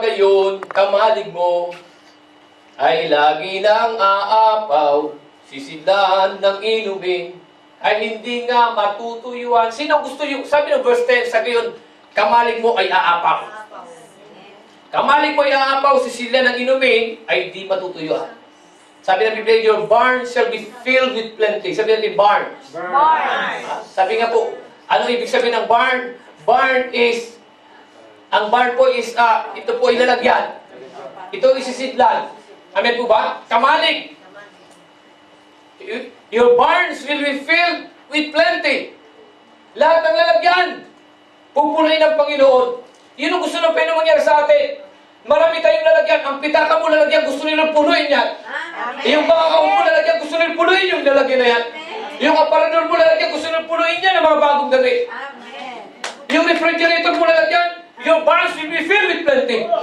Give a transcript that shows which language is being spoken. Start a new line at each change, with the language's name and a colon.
Filipino: gayon, kamalig mo ay lagi nang aapaw, sisidlaan ng inumin, ay hindi nga matutuyuan. Sino gusto yung, sabi ng verse 10, sa gayon, kamalig mo ay aapaw. Kamalig mo ay aapaw, sisidlaan ng inumin, ay di matutuyuan. Sabi ng Biblia,
English: your barn shall be filled with plenty.
Filipino: Sabi natin, barn.
English: Barn.
Filipino: Sabi nga po, anong ibig sabihin ng barn? Barn is, ang barn po is, ito po ay lalagyan. Ito ay sisidlan. Amen po ba? Kamalig.
English: Your barns will be filled with plenty.
Filipino: Lahat ng lalagyan, pupuluin ng Panginoon. Yun ang gusto ng Panginoon mangyari sa atin. Marami tayong lalagyan. Ang pitaka mo lalagyan, gusto nilang punuin yan. Yung bangakaw mo lalagyan, gusto nilang punuin yung lalagyan na yan. Yung aparador mo lalagyan, gusto nilang punuin yan ng mga bagong damit. Yung refrigerator mo lalagyan,
English: your barns will be filled with plenty.